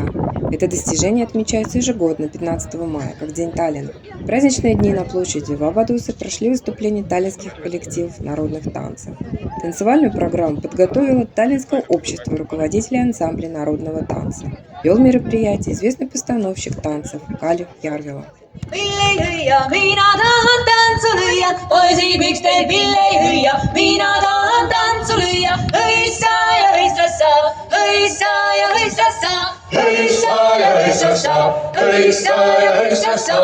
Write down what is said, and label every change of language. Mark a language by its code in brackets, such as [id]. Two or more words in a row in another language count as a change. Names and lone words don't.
[ru] Это достижение отмечается ежегодно 15 мая, как День Таллина. В праздничные дни на площади Вабадуса прошли выступления таллинских коллективов народных танцев. Танцевальную программу подготовило Таллинское общество руководителей ансамбля народного танца. Вел мероприятие известный постановщик танцев Калев Järvela. [et] Pille ei hüüa, mina tahan tantsu lüüa, poisid, miks teil pille ei hüüa, mina tahan tantsu lüüa, hõissa ja hõissassa, hõissa ja hõissassa, hõissa ja hõissassa, hõissa ja hõissassa.